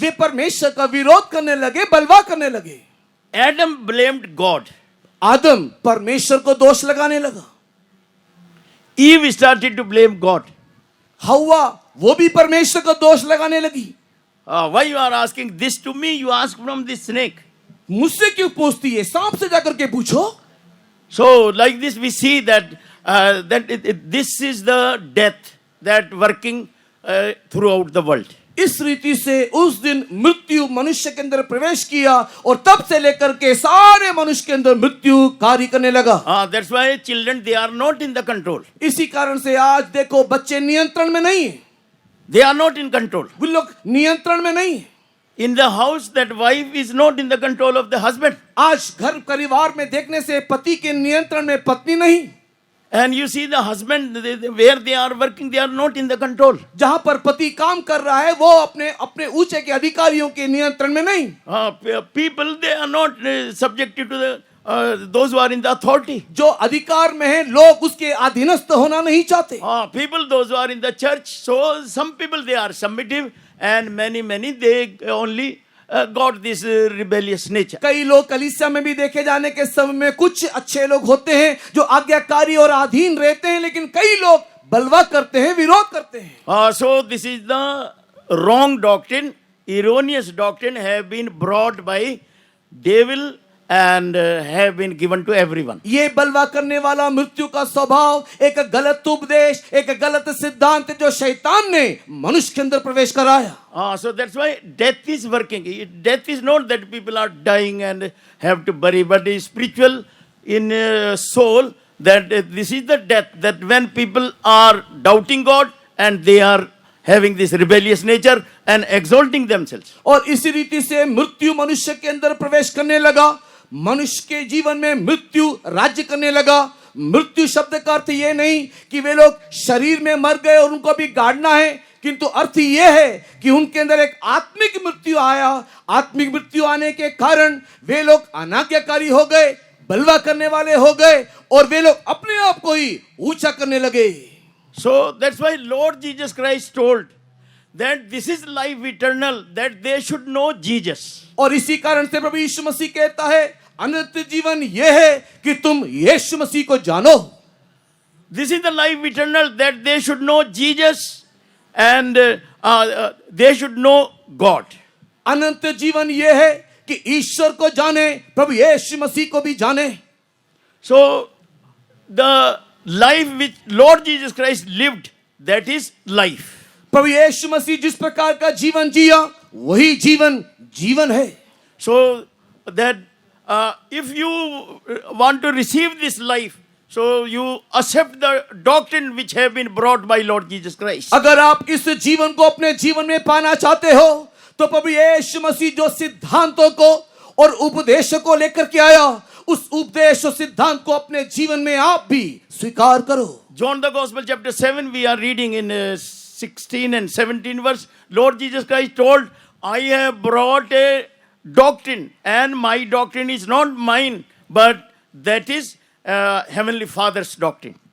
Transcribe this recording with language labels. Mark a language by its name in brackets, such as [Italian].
[Hindi] वे परमेश्वर का विरोध करने लगे, बलवा करने लगे. [English] Adam blamed God. [Hindi] आदम परमेश्वर को दोष लगाने लगा. [English] Eve started to blame God. [Hindi] हव्वा वो भी परमेश्वर को दोष लगाने लगी. [English] Why you are asking this to me? You ask from this snake. [Hindi] मुझसे क्यों पूछती है? सांप से जाकर के पूछो. [English] So like this we see that this is the death that working throughout the world. [Hindi] इस रीति से उस दिन मृत्यु मनुष्य के अंदर प्रवेश किया और तब से लेकर के सारे मनुष्य के अंदर मृत्यु कार्य करने लगा. [English] That's why children, they are not in the control. [Hindi] इसी कारण से आज देखो बच्चे नियंत्रण में नहीं है. [English] They are not in control. [Hindi] वो लोग नियंत्रण में नहीं है. [English] In the house, that wife is not in the control of the husband. [Hindi] आज घर परिवार में देखने से पति के नियंत्रण में पत्नी नहीं. [English] And you see the husband, where they are working, they are not in the control. [Hindi] जहां पर पति काम कर रहा है वो अपने अपने ऊंचे के अधिकारियों के नियंत्रण में नहीं. [English] People, they are not subjected to the those who are in the authority. [Hindi] जो अधिकार में है लोग उसके अधीनस्थ होना नहीं चाहते. [English] People, those who are in the church, so some people, they are submissive, and many they only got this rebellious nature. [Hindi] कई लोग कलीसिया में भी देखे जाने के समय में कुछ अच्छे लोग होते हैं जो आज्ञाकारी और अधीन रहते हैं, लेकिन कई लोग बलवा करते हैं, विरोध करते हैं. [English] So this is the wrong doctrine, erroneous doctrine have been brought by devil and have been given to everyone. [Hindi] ये बलवा करने वाला मृत्यु का स्वभाव एक गलत उपदेश, एक गलत सिद्धांत जो शैतान ने मनुष्य के अंदर प्रवेश कराया. [English] So that's why death is working. Death is not that people are dying and have to bury, but is spiritual in soul, that this is the death, that when people are doubting God and they are having this rebellious nature and exalting themselves. [Hindi] और इसी रीति से मृत्यु मनुष्य के अंदर प्रवेश करने लगा. मनुष्य के जीवन में मृत्यु राज्य करने लगा. मृत्यु शब्द का अर्थ ये नहीं कि वे लोग शरीर में मर गए और उनको भी गाड़ना है, किंतु अर्थ ये है कि उनके अंदर एक आत्मिक मृत्यु आया. आत्मिक मृत्यु आने के कारण वे लोग अनाज्ञाकारी हो गए, बलवा करने वाले हो गए और वे लोग अपने आप को ही ऊंचा करने लगे. [English] So that's why Lord Jesus Christ told that this is life eternal, that they should know Jesus. [Hindi] और इसी कारण से प्रभु यीशु मसीह कहता है अनंत जीवन यह है कि तुम यीशु मसीह को जानो. [English] This is the life eternal, that they should know Jesus and they should know God. [Hindi] अनंत जीवन यह है कि ईश्वर को जाने, प्रभु यीशु मसीह को भी जाने. [English] So the life which Lord Jesus Christ lived, that is life. [Hindi] प्रभु यीशु मसीह जिस प्रकार का जीवन जिया वही जीवन है. [English] So that if you want to receive this life, so you accept the doctrine which have been brought by Lord Jesus Christ. [Hindi] अगर आप इस जीवन को अपने जीवन में पाना चाहते हो तो प्रभु यीशु मसीह जो सिद्धांतों को और उपदेशों को लेकर के आया, उस उपदेश और सिद्धांत को अपने जीवन में आप भी स्वीकार करो. [English] John the Gospel chapter 7 we are reading in 16 and 17 verse. Lord Jesus Christ told, I have brought a doctrine, and my doctrine is not mine, but that is Heavenly Father's doctrine.